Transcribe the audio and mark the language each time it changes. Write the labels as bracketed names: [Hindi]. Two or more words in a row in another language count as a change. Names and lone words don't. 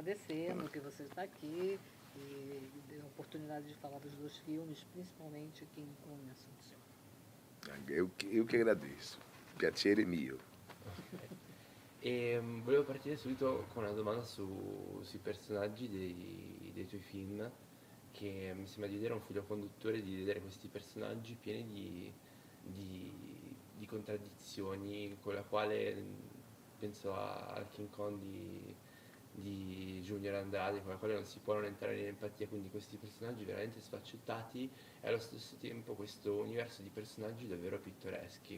[Portuguese] você, no que você está aqui, e deu a oportunidade de falar dos 2 filmes, principalmente King Kong e Assunção. Eu que agradeço. [Italian] Piacere mio. E volevo partire subito con una domanda sui personaggi dei tuoi film, che mi sembra di vedere un filo conduttore, di vedere questi personaggi pieni di contraddizioni, con la quale penso al King Kong di Junior Andrade, con la quale non si può non entrare in empatia, quindi questi personaggi veramente sfaccettati e allo stesso tempo questo universo di personaggi davvero pittoreschi.